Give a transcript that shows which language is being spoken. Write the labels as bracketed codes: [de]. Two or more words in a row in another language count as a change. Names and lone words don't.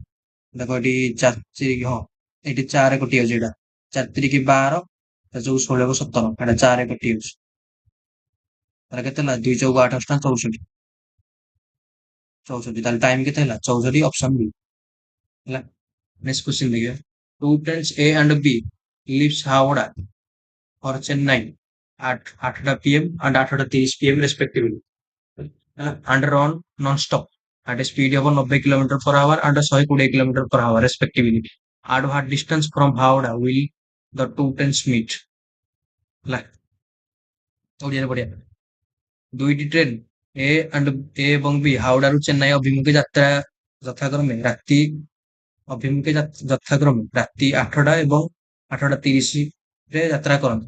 [or] ଦେଖ ଏଠି 4 ତିରିକି, ହଁ ଏଠି 4 କଟି ଯାଉଛି, ଏଇଟା 4 ତିରିକି 12, 4 ଚଉକୁ 16 କୁ 17, ଏଟା 4 କଟି ଯାଉଛି। ତାହେଲେ କେତେ ହେଲା? 2 ଚଉକୁ 8 ଅଷ୍ଟା 64, 64, ତାହେଲେ ଟାଇମ୍ କେତେ ହେଲା? [en] 64, option B, ହେଲା। ନେକ୍ସଟ क्वेश्चन देखिए, two friends A and B lives Howrah और चेन्नई at 8টা PM and 8টা 30 PM respectively, and run non-stop at a speed of 90 km per hour and 120 km per hour respectively. At what distance from Howrah will the two trains meet? [or] ହେଲା, ଓଡ଼ିଆରେ ପଢିଆ। ଦୁଇଟି ଟ୍ରେନ୍ ଏ ଏବଂ ବି ହାଉଡାରୁ ଚେନ୍ନାଇ ଅଭିମୁଖେ ଯାତ୍ରା ଯଥାକ୍ରମେ ରାତି ଅଭିମୁଖେ ଯଥାକ୍ରମେ ରାତି 8ଟା ଏବଂ 8ଟା 30 ରେ ଯାତ୍ରା କରନ୍ତି।